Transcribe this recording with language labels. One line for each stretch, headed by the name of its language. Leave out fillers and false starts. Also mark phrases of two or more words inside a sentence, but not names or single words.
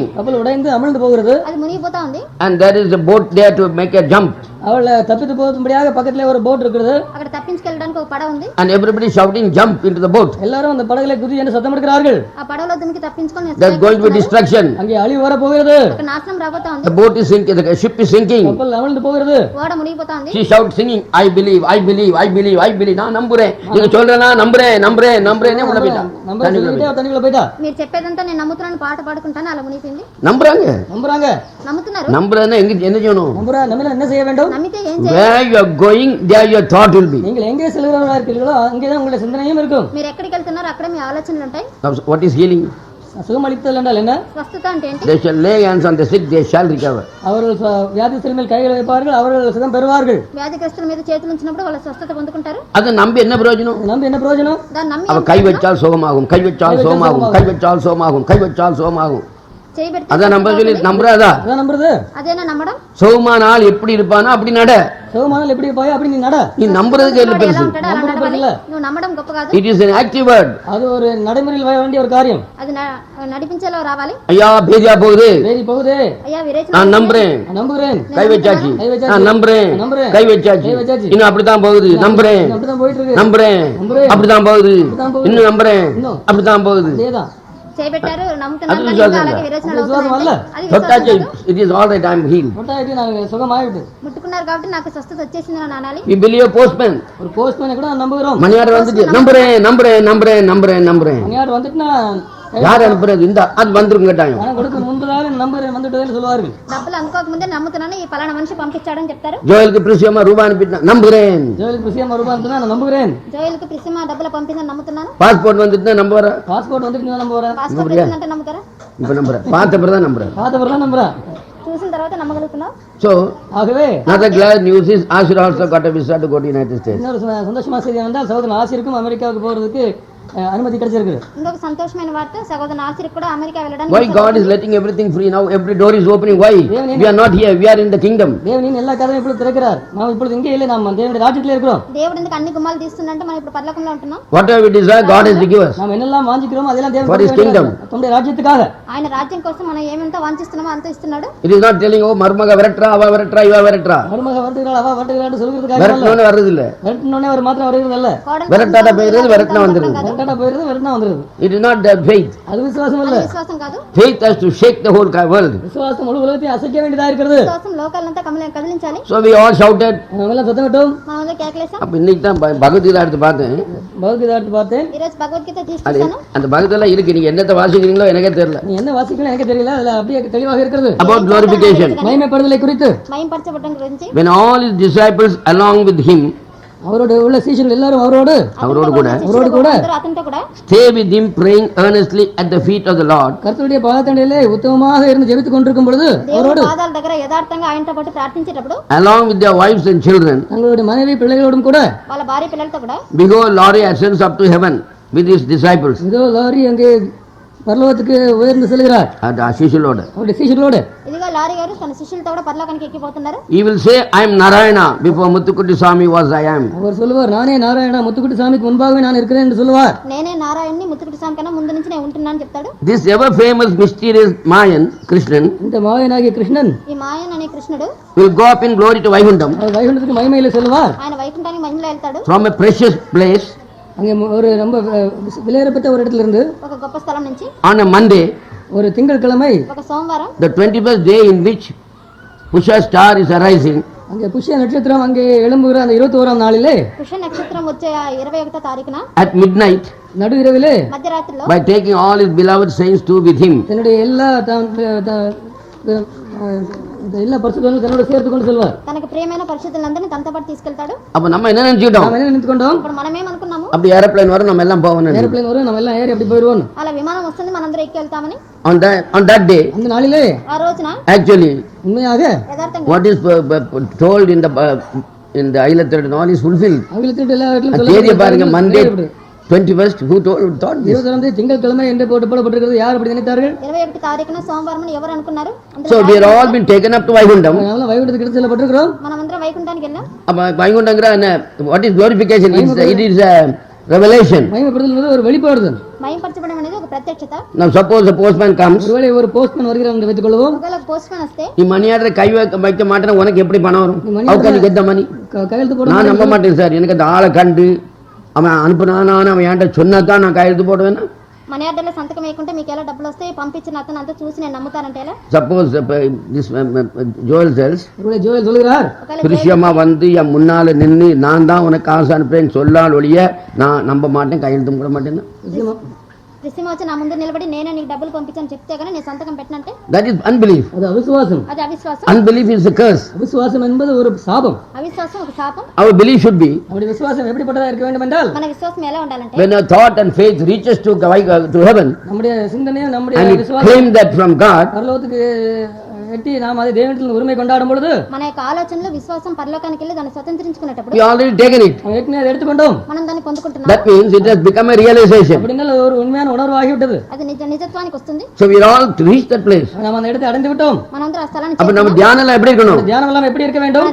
Tamil: கப்பல் உடைந்து அமிழ்ந்து போகிறது.
Telugu: అది మునిగిపోతా ఉంది.
English: and there is a boat there to make a jump
Tamil: அவள தப்பித்து போகும்படியாக பக்கத்துல ஒரு போட் இருக்குது.
Telugu: అక్కడ తప్పించుకెళ్ళడానికి ఒక పడవ ఉంది.
English: and everybody shouting jump into the boat.
Tamil: எல்லாரும் அந்த படகுல குதி என்று சத்தம் எடுக்கிறார்கள்.
Telugu: ఆ పడవలో దుమికి తప్పించుకొని
English: There's going to be destruction.
Tamil: அங்கே அழிவு வர போகிறது.
Telugu: అక్కడ నాశనం రాబోతా ఉంది.
English: The boat is sinking, the ship is sinking.
Tamil: கப்பல் அமிழ்ந்து போகிறது.
Telugu: ఓడ మునిగిపోతా ఉంది.
English: She shouts singing, I believe, I believe, I believe, I believe.
Tamil: நான் நம்புறேன், நீங்க சொல்றேனா நம்புறேன் நம்புறேன் நம்புறேனே உள்ள போயிட்டா. நம்ம சொல்லிட்டே தண்ணிக்குள்ள போயிட்டா.
Telugu: మీరు చెప్పేదంతా నేను నమ్ముతున్నాను పాట పాడుకుంటాను అలా మునిగిపోయింది.
Tamil: நம்புறாங்க. நம்புறாங்க.
Telugu: నమ్ముతున్నారు.
Tamil: நம்புறேன்னா எங்க என்ன செய்யணும்? நம்பினா என்ன செய்ய வேண்டும்?
Telugu: నమ్మితే ఏం చేయాలి?
English: Where you are going, there your thought will be.
Tamil: நீங்கள் எங்கே செல்கிறவர்களா இருக்கிறீர்களோ அங்கேதான் உங்களுடைய சிந்தனையும் இருக்கும்.
Telugu: మీరు ఎక్కడికి వెళ్తున్నారో అక్కడే మీ ఆలోచనలు ఉంటాయి.
English: What is healing?
Tamil: சுகமளித்தல் என்றால் என்ன?
Telugu: స్వస్థత అంటే ఏంటి?
English: They shall lay hands on the sick, they shall recover.
Tamil: அவர்கள் வியாதிஸ்தர் மேல் கைகளை வைப்பார்கள், அவர்கள் சுகம் பெறுவார்கள்.
Telugu: వ్యాధిగ్రస్తుల మీద చేతులు ఉంచినప్పుడు వాళ్ళ స్వస్థత పొందుకుంటారు.
Tamil: அது நம்பி என்ன பிரயோஜனம்? நம்பி என்ன பிரயோஜனம்?
Telugu: దాన్ని నమ్మి
Tamil: அவ கை வச்சால் சுகமாகும், கை வச்சால் சுகமாகும், கை வச்சால் சுகமாகும், கை வச்சால் சுகமாகும்.
Telugu: చేయబెడితే
Tamil: அதான் நம்ம சொல்லி நம்புறாதா? அதான் நம்புறது.
Telugu: అదేనా నమ్మడం?
Tamil: சுகமானால் எப்படி இருப்பானோ அப்படி நட. சுகமானால் எப்படி போய் அப்படி நீ நட. நீ நம்புறதுக்கு என்ன
Telugu: ఎలా
Tamil: பெருசு?
Telugu: ఉంటాడో అలా నడవాలి. నువ్వు నమ్మడం గొప్ప కాదు.
English: It is an active word.
Tamil: அது ஒரு நடைமுறையில் வர வேண்டிய ஒரு காரியம்.
Telugu: అది నడిపించేలా రావాలి.
Tamil: ஐயா பேதியா போகுது, வேதி போகுது.
Telugu: అయ్యా విరేచన
Tamil: நான் நம்புறேன், நான் நம்புறேன். கை வச்சாச்சு, கை வச்சாச்சு. நான் நம்புறேன், நம்புறேன். கை வச்சாச்சு, கை வச்சாச்சு. இன்னும் அப்படித்தான் போகுது, நம்புறேன், அப்படிதான் போயிட்டு இருக்கு. நம்புறேன், நம்புறேன். அப்படித்தான் போகுது, அப்படிதான் போகுது. இன்னும் நம்புறேன், இன்னும். அப்படித்தான் போகுது. அதேதான்.
Telugu: చేయబెట్టారు నమ్ముతున్నారు అది కానీ విశ్వాసం ఇంకా అలాగే కాదు. విరేచనలు విశ్వాసం అవుతున్నాయి. వల్ల. అది
Tamil: தொட்டாச்சு,
Telugu: విశ్వాసం కాదు.
English: it is all right, I am healed.
Tamil: முட்டாயிட்டு నాకు சுகமாயிட்டு.
Telugu: ముట్టుకున్నారు కాబట్టి నాకు స్వస్థత వచ్చేసింది అని అనాలి.
English: We believe a postman.
Tamil: ஒரு போஸ்ட்மேனை கூட நான் நம்புகிறோம். மணியார் வந்துட்டு நம்புறேன் நம்புறேன் நம்புறேன் நம்புறேன் நம்புறேன். அங்கேயார் வந்துட்டுனா யார் அனுப்புறது? இந்த அது வந்துரும் கேட்டாங்க. பணம் கொடுக்க முன்பதாக நம்புறேன் வந்துட்டதுன்னு சொல்லுவார்கள்.
Telugu: డబ్బులు అనుకోక ముందే నమ్ముతున్నాను ఈ పలానా మనిషి పంపించాడని చెప్తారు.
Tamil: ஜோயலுக்கு பிரிசியமா ரூபா அனுப்பிட்டா நம்புறேன். ஜோயலுக்கு பிரிசியமா ரூபா அனுப்பினா நான் நம்புகிறேன்.
Telugu: జోయల్కి ప్రిసిమ డబ్బులు పంపిందని నమ్ముతున్నాను.
Tamil: பாஸ்போர்ட் வந்துட்டு நம்புறேன். பாஸ்போர்ட் வந்துட்டு நான் நம்புறேன்.
Telugu: పాస్పోర్ట్ వచ్చిందంటే నమ్ముతారా?
Tamil: இப்ப நம்புறேன், பார்த்த பிறகு தான் நம்புறேன். பார்த்தவரெல்லாம் நம்புறேன்.
Telugu: చూసిన తర్వాత నమ్మగలుగుతున్నావు.
English: So
Tamil: ஆகவே
English: another glad news is Ashir also got a visa to go to United States.
Tamil: இன்னொரு சந்தோஷமா செய்தி என்றால் சகோதரன் ஆசிருக்கும் அமெரிக்காவுக்கு போறதுக்கு அனுமதி கிடைச்சிருக்கு.
Telugu: ఇంకొక సంతోషమైన వార్త సహోదరన్ ఆసిరికి కూడా అమెరికా వెళ్ళడానికి
English: Why God is letting everything free now? Every door is opening. Why? We are not here. We are in the kingdom.
Tamil: தேவனின் எல்லா கதவையும் இப்பொழுது திறக்கிறார். நாம் இப்பொழுது இங்கே இல்லை, நாம் தேவனுடைய ராஜ்யத்தில் இருக்கிறோம்.
Telugu: దేవుడు ఎందుకు అన్ని గుమ్మాలు తీస్తుందంటే మనం ఇప్పుడు పరలోకంలో ఉంటున్నాం.
English: Whatever we desire, God has to give us.
Tamil: நாம் என்னெல்லாம் வாஞ்சிக்கிறோமோ அதெல்லாம் தேவன்
English: For his kingdom.
Tamil: தம்முடைய ராஜ்யத்துக்காக.
Telugu: ఆయన రాజ్యం కోసం మనం ఏమెంత వాంఛిస్తున్నామో అంత ఇస్తున్నాడు.
English: It is not telling,
Tamil: oh, மருமக விரட்டுறா, அவ விரட்டுறா, இவ விரட்டுறா. மருமக வரட்டுகிறாள், அவ வரட்டுகிறாள் சொல்கிறதுக்காக அல்ல. விரட்டணும்னு வர்றது இல்ல. வரட்டணும்னே அவர் மாத்திரம் வருகிறது அல்ல.
Telugu: కోడలు
Tamil: விரட்டாட போயிடுறது, விரட்டின வந்துருது. வரட்டாட போயிடுறது, வரட்டினா வந்துருது.
English: It is not that faith.
Tamil: அது விசுவாசம் அல்ல.
Telugu: విశ్వాసం కాదు.
English: Faith has to shake the whole world.
Tamil: விசுவாசம் முழு உலகத்தையும் அசைக்க வேண்டியதா இருக்கிறது.
Telugu: విశ్వాసం లోకాలంతా కదిలించాలి.
English: So we all shouted.
Tamil: நம்ம எல்லாம் சத்தமிட்டோம்.
Telugu: మనం అందరూ కేకలేసాం.
Tamil: அப்ப இன்னைக்கு தான் பகவத்கீதை எடுத்து பார்த்தேன். பகவத்கீதை எடுத்து பார்த்தேன்.
Telugu: ఈ రోజు భగవద్గీత
Tamil: அது
Telugu: తీసుకున్నాను.
Tamil: அந்த பகவத்கீதை இருக்கு, நீங்க என்னத்தை வாசிக்கிறீங்களோ எனக்கே தெரியல. நீ என்ன வாசிக்கணும் எனக்கு தெரியல, அதுல அப்படியே தெளிவாக இருக்கிறது.
English: About glorification.
Tamil: மகிமைப்படுதலை குறித்து.
Telugu: మహింపరచబడడం గురించి
English: When all his disciples along with him,
Tamil: அவரோட உள்ள சீஷர்கள் எல்லாரும் அவரோடு கூட
Telugu: అందరూ అతనితో కూడా
English: stay with him praying earnestly at the feet of the Lord.
Tamil: கர்த்தருடைய பாதத்தண்டையிலே உத்தமமாக இருந்து ஜெபித்துக் கொண்டிருக்கும் பொழுது
Telugu: దేవుడి పాదాల దగ్గర యథార్థంగా ఆయనతో పాటు ప్రార్థించేటప్పుడు
English: Along with their wives and children,
Tamil: தங்களுடைய மனைவி பிள்ளைகளோடும் கூட
Telugu: వాళ్ళ భార్య పిల్లలతో కూడా
English: behold, Lord ascends up to heaven with his disciples.
Tamil: இதோ லாரி அங்கே பரலோகத்துக்கு உயர்ந்து செல்கிறார் And Ashishaloda. அவருடைய சீஷர்களோடு.
Telugu: ఇదిగో లారీ గారు తన శిష్యులతో కూడా పరలోకానికి ఎక్కిపోతున్నారు.
English: He will say, I am Narayana, before Muthukutti Swami was I am.
Tamil: அவர் சொல்லுவார், நானே நாராயணா, முத்துக்குட்டி சாமிக்கு முன்பாகவே நான் இருக்கிறேன் என்று சொல்லுவார்.
Telugu: నేనే నారాయణ్ణి ముత్తుకుటి స్వామి కన్నా ముందు నుంచి నేను ఉంటున్నాను చెప్తాడు.
English: This ever famous mysterious Mayan, Krishnan,
Tamil: இந்த மாயனாகிய கிருஷ்ணன்
Telugu: ఈ మాయన్ అనే కృష్ణుడు
English: will go up in glory to Vaikuntam
Tamil: அவர் வைகுண்டத்துக்கு மகிமையில செல்வார்.
Telugu: ఆయన వైకుంఠానికి మహిమలో వెళ్తాడు.
English: from a precious place
Tamil: அங்கே ஒரு ரொம்ப விலையேறப்பட்ட ஒரு இடத்துல இருந்து
Telugu: ఒక గొప్ప స్థలం నుంచి
English: on a Monday,
Tamil: ஒரு திங்கட்கிழமை
Telugu: ఒక సోమవారం
English: the 21st day in which Pusha star is arising,
Tamil: அங்கே புஷ்ய நட்சத்திரம் அங்கே எழும்புகிற அந்த 21ஆம் நாளிலே
Telugu: పుష్య నక్షత్రం వచ్చే 21వ తారీఖున
English: at midnight,
Tamil: நடு இரவிலே
Telugu: మధ్యరాత్రిలో
English: by taking all his beloved saints to with him,
Tamil: தன்னுடைய எல்லா பரிசுத்தவான்களும் தன்னோட சேர்த்து கொண்டு செல்வார். తనకు ప్రియమైన పరిశుద్ధులందరినీ తనతో పాటు తీసుకెళ్తాడు. அப்ப நம்ம என்ன நினைச்சுக்கிட்டோம், நாம என்ன நினைத்துக்கொண்டோம்,
Telugu: ఇప్పుడు మనం ఏమనుకున్నాము,
Tamil: அப்படி ஏரோப்ளேன் வரும் நம்ம எல்லாம் போவோம். ஏரோப்ளேன் வரும் நம்ம எல்லாம் ஏறி அப்படி போயிடுவோம்.
Telugu: అలా విమానం వస్తుంది మనందరం ఎక్కి వెళ్తామని.
English: on that day,
Tamil: அந்த நாளிலே
Telugu: ఆ రోజున
English: actually
Tamil: உண்மையாக
Telugu: యథార్థంగా
English: what is told in the Ailathirad and all is fulfilled.
Tamil: அவங்களுக்கு எல்லா இடத்திலும் தேதியை பாருங்க, Monday சொல்லப்பட்டிருக்கிறது.
English: 21st, who thought this?
Tamil: 21ஆம் தேதி திங்கட்கிழமை என்று போடப்பட்டிருக்கிறது. யார் அப்படி நினைத்தார்கள்?
Telugu: 21 తారీఖున సోమవారం అని ఎవరు అనుకున్నారు?
English: So we are all been taken up to Vaikundam.
Tamil: நாம வைகுண்டத்துக்கு எடுத்து செல்லப்பட்டிருக்கிறோம்.
Telugu: మనమందరం వైకుంఠానికి వెళ్ళాం.
Tamil: அப்ப வைகுண்டங்கிற
English: what is glorification? It is a revelation.
Tamil: மகிமைப்படுதல் ஒரு வெளிப்பாடுதல்.
Telugu: మహిమపరచబడడం అనేది ఒక ప్రత్యక్షత.
English: Now suppose the postman comes,
Tamil: ஒருவேளை ஒரு போஸ்ட்மேன் வருகிறார் என்று வைத்துக் கொள்வோம்.
Telugu: ఒకవేళ పోస్ట్‌మ్యాన్ వస్తే
Tamil: நீ
English: money order
Tamil: கை வைக்க மாட்டேன்னா உனக்கு எப்படி பணம் வரும்?
English: How can you get the money?
Tamil: கையெழுத்து போட நான் நம்ப மாட்டேன் சார், எனக்கு அந்த ஆளை கண்டு அவன் அனுப்புனான்னு அவன் என்கிட்ட சொன்னா தான் நான் கையெழுத்து போடுவேன்னா.
English: money order
Telugu: సంతకం వేయకుంటే మీకు ఎలా డబ్బులు వస్తాయి, పంపించిన అతను అంతా చూసి నేను నమ్ముతానంటే ఎలా?
English: சப்போஸ் this Joel tells,
Tamil: ஒருவேளை ஜோயல் சொல்கிறார்,
Telugu: ఒకవేళ
Tamil: பிரிஷியமா வந்து என் முன்னால நின்று நான் தான் உனக்கு காசு அனுப்புறேன்னு சொல்லால் ஒழிய நான் நம்ப மாட்டேன், கையெழுத்து போட மாட்டேன்னா.
Telugu: రిసిమ వచ్చి నా ముందు నిలబడి నేనే నీకు డబ్బులు పంపించాను చెప్తే కానీ నేను సంతకం పెట్టనంటే
English: That is unbelief.
Tamil: அது அவிசுவாசம்.
Telugu: అది అవిశ్వాసం.
English: Unbelief is a curse.
Tamil: அவிசுவாசம் என்பது ஒரு சாபம்.
Telugu: అవిశ్వాసం ఒక శాపం.
English: Our belief should be,
Tamil: நம்முடைய விசுவாசம் எப்படிப்பட்டதா இருக்க வேண்டும் என்றால்,
Telugu: మన విశ్వాసం ఎలా ఉండాలంటే
English: when our thought and faith reaches to heaven
Tamil: நம்முடைய சிந்தனையும் நம்முடைய
English: and we
Tamil: விசுவாசம்
English: claim that from God,
Tamil: பரலோகத்துக்கு எட்டி நாம் அதை தேவனிடத்தில் உரிமை கொண்டாடும் பொழுது
Telugu: మన యొక్క ఆలోచనలో విశ్వాసం పరలోకానికి వెళ్ళి దాన్ని స్వతంత్రించుకునేటప్పుడు
English: we already taken it.
Tamil: நாம் ஏற்கனவே அதை எடுத்துக்கொண்டோம்.
Telugu: మనం దాన్ని పొందుకుంటున్నాం.
English: That means it has become a realization.
Tamil: அப்படின்னா ஒரு உண்மையான உணர்வு ஆகிவிட்டது.
Telugu: అది నిజత్వానికి వస్తుంది.
English: So we are all reached that place.
Tamil: நாம் அந்த இடத்தை அடைந்து விட்டோம்.
Telugu: మనందరం ఆ స్థలాన్ని
Tamil: அப்ப நம்ம தியானம் எல்லாம் எப்படி இருக்கணும்? தியானம் எல்லாம் எப்படி இருக்க வேண்டும்?